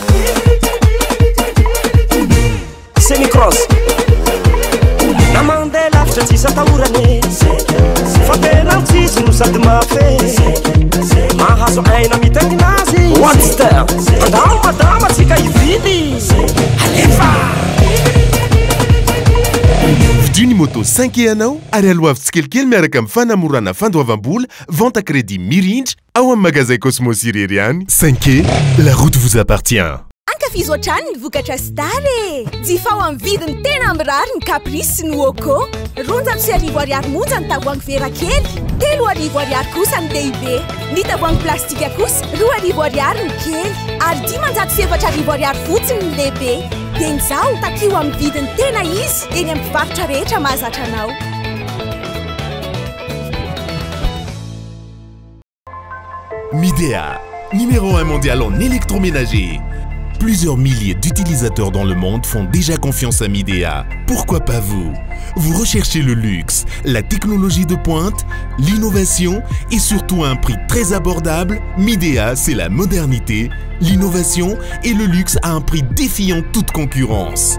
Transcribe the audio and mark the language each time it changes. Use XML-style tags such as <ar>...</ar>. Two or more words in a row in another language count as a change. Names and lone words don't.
<mg>semi cross na mandeha lavitra tsisa atahorane fa tena tsisy no sady mafe mahazo aina mitaingina azy watster andao madama tsika ividy alefa Viduni moto 5 anao ary aloavy tsikelikely miaraka amin'ny fanamorana fandoavam-bola</mg> <fr>vente à crédit</fr> <mg>mirindry ao amin'ny magasin Cosmos irery any 5</mg> <fr>la route vous appartient.</fr> <mg>Ankafizo hatrany ny vokatra Star e jifao amin'ny vidiny tena mirary ny Caprice sy ny Woko 400 ariary monja ny tavoahangy vera kely 300 ariary kosa ny lehibe ny tavoahangy plastika kosa 200 ariary ny kely ary 570 ariary fotsiny ny lehibe dia izao takio amin'ny vidiny tena izy eny amin'ny mpivarotra rehetra mahazatra anao.</mg> <fr>Midea, numéro 1 mondial en électroménager. Plusieurs milliers d'utilisateurs dans le monde font déjà confiance à Midea. Pourquoi pas vous? Vous recherchez le luxe, la technologie de pointe, l'innovation et surtout un prix très abordable? Midea, c'est la modernité, l'innovation et le luxe à un prix défiant toute concurrence.</fr>